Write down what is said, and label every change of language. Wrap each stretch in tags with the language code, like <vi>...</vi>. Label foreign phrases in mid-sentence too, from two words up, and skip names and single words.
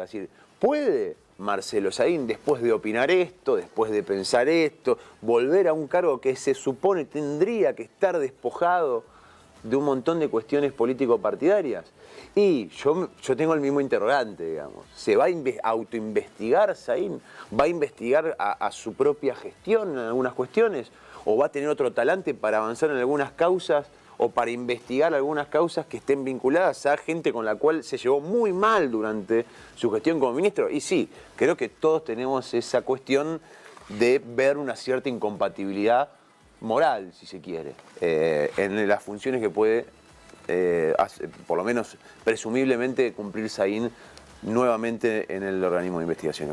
<es>Es decir, ¿puede Marcelo Saín, después de opinar esto, después de pensar esto, volver a un cargo que se supone tendría que estar despojado de un montón de cuestiones político-partidarias? Y yo tengo el mismo interrogante, digamos. ¿Se va a autoinvestigar Saín? ¿Va a investigar a su propia gestión en algunas cuestiones? ¿O va a tener otro talante para avanzar en algunas causas o para investigar algunas causas que estén vinculadas a gente con la cual se llevó muy mal durante su gestión como ministro? Y sí, creo que todos tenemos esa cuestión de ver una cierta incompatibilidad moral, si se quiere, en las funciones que puede, por lo menos presumiblemente, cumplir Saín nuevamente en el organismo de investigaciones.</es>